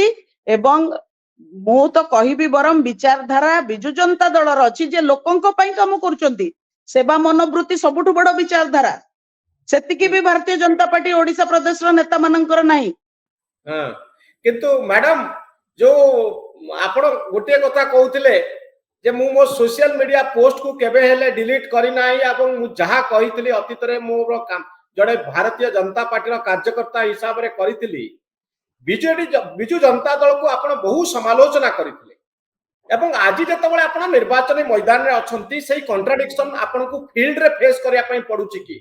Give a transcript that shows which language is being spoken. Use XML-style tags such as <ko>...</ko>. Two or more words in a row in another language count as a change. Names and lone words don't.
<or>ଏବଂ ମୁଁ ତ କହିବି ବରଂ ବିଚାରଧାରା ବିଜୁ ଜନତା ଦଳର ଅଛି ଯେ ଲୋକଙ୍କ ପାଇଁ କାମ କରୁଛନ୍ତି, ସେବା ମନୋବୃତ୍ତି ସବୁଠୁ ବଡ ବିଚାରଧାରା। ସେତିକି ବି ଭାରତୀୟ ଜନତା ପାର୍ଟି ଓଡିଶା ପ୍ରଦେଶର ନେତା ମାନଙ୍କର ନାହିଁ। କିନ୍ତୁ ମ୍ୟାଡାମ, ଯୋଉ ଆପଣ ଗୋଟିଏ କଥା କହୁଥିଲେ ଯେ ମୁଁ ମୋ</or> <en>social media post</en> <or>କୁ କେବେ ହେଲେ ଡିଲିଟ୍ କରି ନାହିଁ, ଏବଂ ମୁଁ ଯାହା କହିଥିଲି ଅତୀତରେ ମୋର ଜଣେ ଭାରତୀୟ ଜନତା ପାର୍ଟିର କାର୍ଯ୍ୟକର୍ତ୍ତା ହିସାବରେ କରିଥିଲି। ବିଜୁ ଜନତା ଦଳକୁ ଆପଣ ବହୁ ସମାଲୋଚନା କରିଥିଲେ, ଏବଂ ଆଜି ଯେତେବେଳେ ଆପଣ ନିର୍ବାଚନୀ ମଇଦାନରେ ଅଛନ୍ତି, ସେଇ କଣ୍ଟ୍ରାଡିକ୍ସନ ଆପଣଙ୍କୁ ଫିଲ୍ଡରେ ଫେସ୍ କରିବା ପାଇଁ ପଡୁଛି କି?</or>